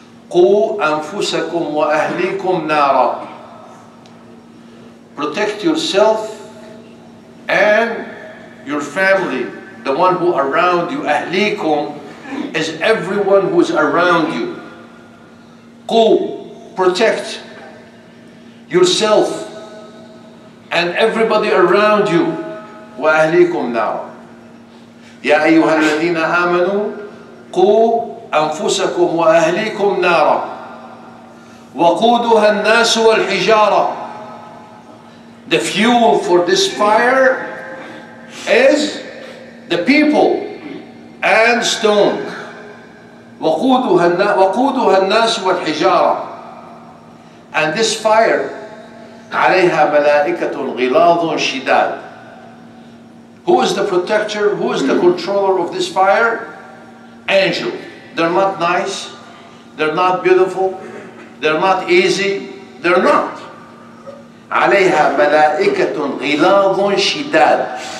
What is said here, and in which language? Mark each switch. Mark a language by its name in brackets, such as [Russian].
[Arabic] قُوا أَنفسكم وأهليكم نارا. [English] Protect yourself and your family, the one who around you. أهليكم is everyone who is around you. قُوا, protect yourself and everybody around you. [Arabic] وأهليكم نارا. يا أيها الذين آمنوا قُوا أنفسكم وأهليكم نارا وقودها الناس والحجارة. [English] The fuel for this fire is the people and stone. [Arabic] وقودها الناس والحجارة. [English] And this fire [Arabic] عليها ملائكة غلاظ شداد. [English] Who is the protector? Who is the controller of this fire? Angel. They're not nice, they're not beautiful, they're not easy, they're not. [Arabic] عليها ملائكة غلاظ شداد.